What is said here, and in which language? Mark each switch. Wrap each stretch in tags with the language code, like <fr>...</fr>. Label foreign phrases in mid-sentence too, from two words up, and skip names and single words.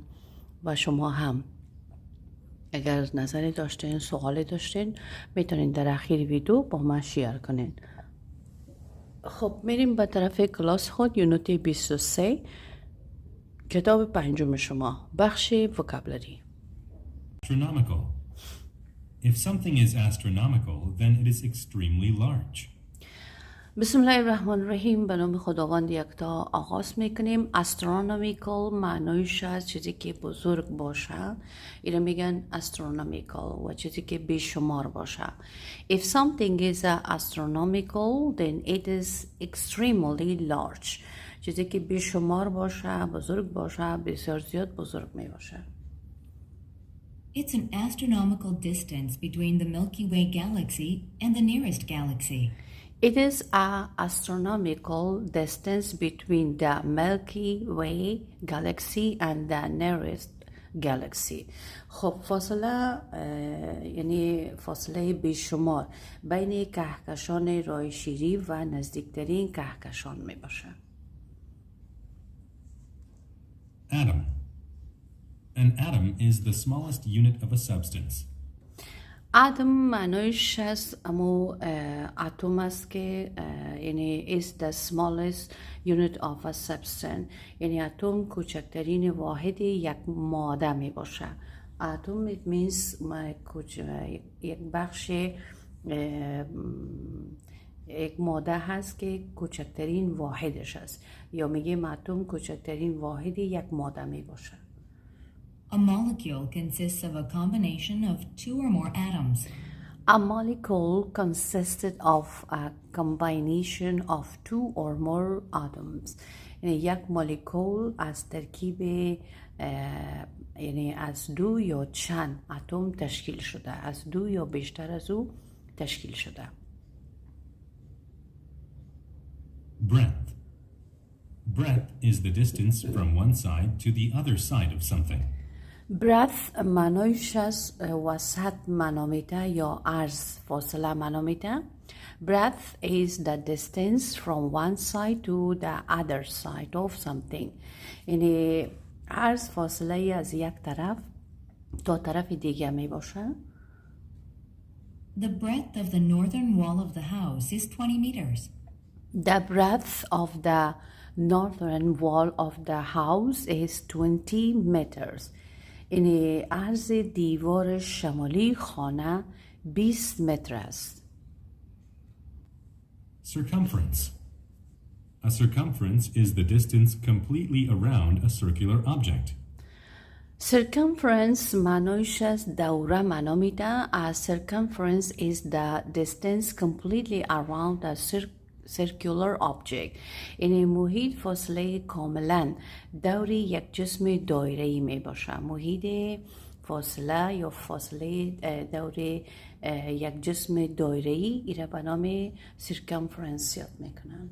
<fa>و شما هم اگر نظری داشتین، سوالی داشتین، میتونین در اخیر ویدیو با من شیر کنین. خب میریم به طرف کلاس خود، یونت 23، کتاب پنجم شما، بخش وکابلری.</fa> <en>Astronomical. If something is astronomical, then it is extremely large.</en> <ar>بسم الله الرحمن الرحیم.</ar> <fa>به نام خداوند یکتا آغاز میکنیم. astronomical معنیش از چیزی که بزرگ باشه، اینو میگن astronomical، و چیزی که بیشمار باشه.</fa> <en>If something is astronomical, then it is extremely large.</en> <fa>چیزی که بیشمار باشه، بزرگ باشه، بسیار زیاد بزرگ می باشه.</fa> <en>It's an astronomical distance between the Milky Way galaxy and the nearest galaxy. It is an astronomical distance between the Milky Way galaxy and the nearest galaxy.</en> <fa>خب فاصله یعنی فاصله بیشمار بین کهکشان راه شیری و نزدیکترین کهکشان می باشه.</fa> <en>Atom. An atom is the smallest unit of a substance.</en> <fa>اتم معنیش هست اما اتم است که یعنی</fa> <en>is the smallest unit of a substance،</en> <fa>یعنی اتم کوچکترین واحد یک ماده می باشه. اتم</fa> <en>it means</en> <fa>یک بخش یک ماده هست که کوچکترین واحدش است، یا میگه اتم کوچکترین واحد یک ماده می باشه.</fa> <en>A molecule consists of a combination of two or more atoms. A molecule consisted of a combination of two or more atoms.</en> <fa>یعنی یک مولکول از ترکیب یعنی از دو یا چند اتم تشکیل شده، از دو یا بیشتر از او تشکیل شده.</fa> <en>Breadth. Breadth is the distance from one side to the other side of something.</en> <fa>breadth معنیش از وسط منامیده یا عرض، فاصله منامیده.</fa> <en>breadth is the distance from one side to the other side of something.</en> <fa>یعنی عرض فاصله از یک طرف تا طرف دیگه می باشه.</fa> <en>The breadth of the northern wall of the house is 20 meters. The breadth of the northern wall of the house is 20 meters.</en> <fa>یعنی عرض دیوار شمالی خانه 20 متر است.</fa> <en>Circumference. A circumference is the distance completely around a circular object.</en> <fa>Circumference معنیش از دوره معنا میده.</fa> <en>A circumference is the distance completely around a circular object.</en> <fa>یعنی محیط فاصله کاملا دور یک جسم دایره‌ای می باشه. محیط فاصله یا فاصله دور یک جسم دایره‌ای ایره به نام circumference یاد میکنن.</fa>